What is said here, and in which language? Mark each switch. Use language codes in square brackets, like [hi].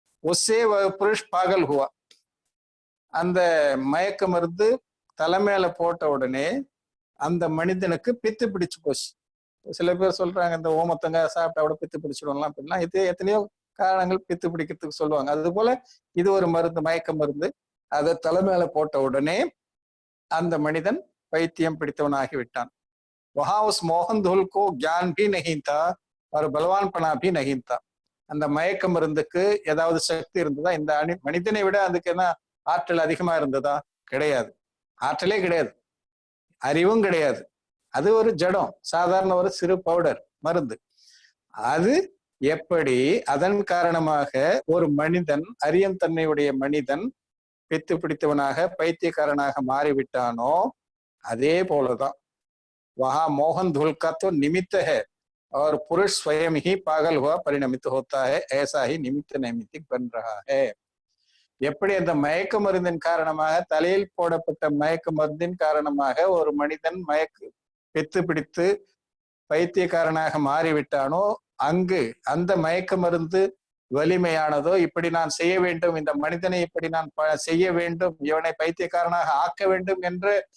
[hi] ஒசே புருஷ் பாகல் Hua. [ta] அந்த மயக்க மருந்து தலைமையில போட்ட உடனே அந்த மனிதனுக்கு பித்து பிடிச்சு போச்சு. சில பேர் சொல்றாங்க இந்த ஓமத்தங்க சாப்பிட்டா கூட பித்து பிடிச்சிடும்லாம் அப்படின்லாம். இது எத்தனையோ காரணங்கள் பித்து பிடிக்கிறதுக்கு சொல்லுவாங்க. அது போல இது ஒரு மருந்து, மயக்க மருந்து. அதை தலைமையில போட்ட உடனே அந்த மனிதன் பைத்தியம் பிடித்தவனாகி விட்டான். [hi] वहां उस मोहन धूल को ज्ञान भी नहीं था और बलवानपना भी नहीं था. [ta] அந்த மயக்க மருந்துக்கு ஏதாவது சக்தி இருந்ததா? இந்த மனிதனை விட அதுக்கு என்ன ஆற்றல் அதிகமா இருந்ததா? கிடையாது. ஆற்றலே கிடையாது, அறிவும் கிடையாது. அது ஒரு ஜடம், சாதாரண ஒரு சிறு பவுடர் மருந்து. அது எப்படி அதன் காரணமாக ஒரு மனிதன், அறியும் தன்மையுடைய மனிதன் பித்து பிடித்தவனாக பைத்தியக்காரனாக மாறிவிட்டானோ அதே போலதான் [hi] वहां मोहन धूल का तो निमित्त है और पुरुष स्वयं ही पागल हुआ परिणमित होता है. ऐसा ही निमित्त नैमित्तिक बन रहा है. [ta] எப்படி அந்த மயக்க மருந்தின் காரணமாக, தலையில் போடப்பட்ட மயக்க மருந்தின் காரணமாக ஒரு மனிதன் பித்து பிடித்து பைத்தியக்காரனாக மாறிவிட்டானோ, அங்கு அந்த மயக்க மருந்து வலிமையானதோ, இப்படி நான் செய்ய வேண்டும், இந்த மனிதனை இப்படி நான் செய்ய வேண்டும், இவனை பைத்தியக்காரனாக ஆக்க வேண்டும் என்ற